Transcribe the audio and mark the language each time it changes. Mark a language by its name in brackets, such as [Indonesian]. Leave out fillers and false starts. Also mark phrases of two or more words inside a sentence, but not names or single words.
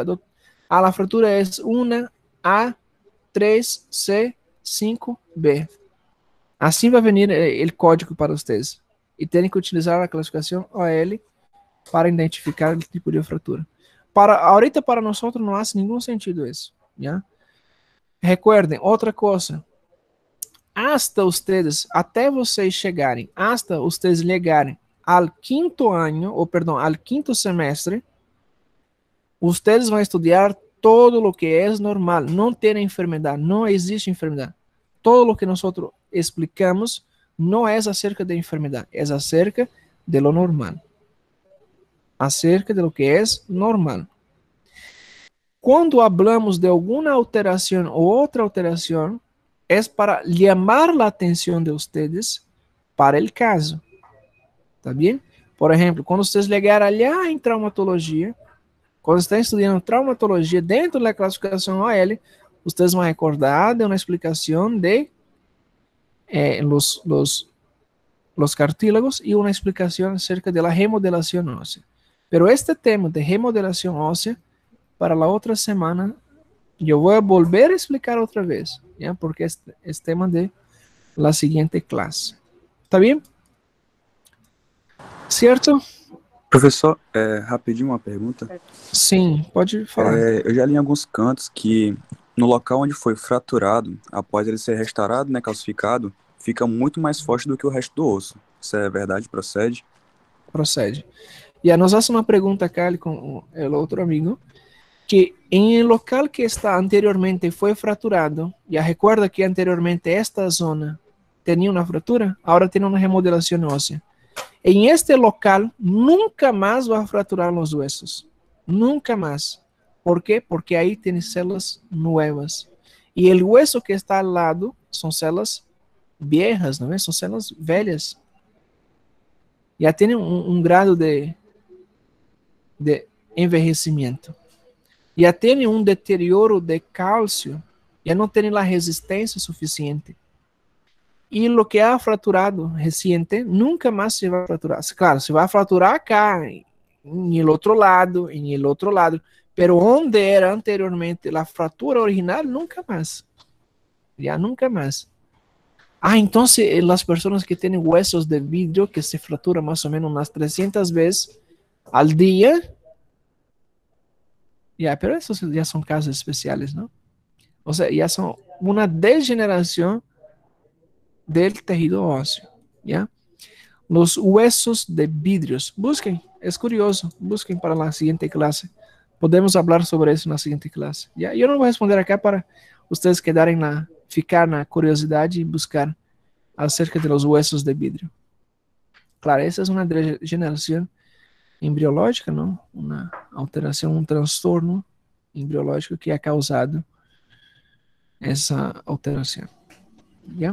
[Portuguese] A fratura é 1A, 3C, 5B. Assim vai vir o código para vocês. E tem que utilizar a classificação OL para identificar o tipo de fratura. Ahorita para nós não faz nenhum sentido isso. [Spanish] ¿Ya? Recuerden, [Portuguese] outra coisa. Até vocês chegarem, hasta vocês chegarem ao quinto ano, ao quinto semestre, vocês vão estudar todo o que é normal. Não tem enfermidade, não existe enfermidade. Todo o que nós explicamos não é acerca da enfermidade, é acerca [Spanish] de lo normal. [Portuguese] Acerca [Spanish] de lo que [Portuguese] é normal. Quando hablamos de alguma alteração ou outra alteração, é para chamar a atenção de vocês para o caso. Tá bem? Por exemplo, quando vocês chegarem lá em traumatologia, quando estão estudando traumatologia dentro da classificação OL, vocês vão recordar de uma explicação [Spanish] de los cartílagos y una explicación acerca de la remodelación ósea. [Portuguese] Pero este tema de remodelación ósea, para la otra semana, yo voy a volver a explicar otra vez, ¿ya? Porque es tema de la siguiente clase. ¿Está bien? Certo? Professor, rapidinho uma pergunta. Sim, pode falar. Eu já li em alguns cantos que no local onde foi fraturado, após ele ser restaurado, né, calcificado, fica muito mais forte do que o resto do osso. Isso é verdade? Procede? Procede. E [Spanish] nos hace [Portuguese] uma pergunta acá com o outro amigo, que em el local que está anteriormente foi fraturado, já recuerda que anteriormente esta zona tinha uma fratura, agora tem uma remodelação óssea. [Spanish] En este local nunca más va a fracturar los huesos. Nunca más. ¿Por qué? Porque ahí tiene células nuevas. Y el hueso que está al lado son células viejas, ¿no? Son células [Portuguese] velhas. [Spanish] Ya tienen un grado de envejecimiento. Ya tienen un deterioro de calcio. Ya no tienen la resistencia suficiente. [Portuguese] E o que é fraturado reciente nunca mais se vai fraturar. Claro, se vai fraturar acá, em el outro lado, em el outro lado. Pero onde era anteriormente a fratura original, nunca mais. Já nunca mais. Então as pessoas que têm huesos de vidro que se fraturam mais ou menos umas 300 vezes al dia. Pero esses já são casos especiais, não? Ou seja, já são uma degeneração [Spanish] del tejido óseo, [Portuguese] ¿ya? [Spanish] Los huesos de vidrios. Busquen, es curioso, busquen para la siguiente clase. Podemos hablar sobre eso en la siguiente clase, ¿ya? Yo no voy a responder acá para ustedes [Portuguese] ficar na curiosidade [Spanish] y buscar acerca de los huesos de vidrio. Claro, esa es una degeneración embriológica, ¿no? Una alteración, un trastorno embriológico que ha causado esa alteración, ¿ya?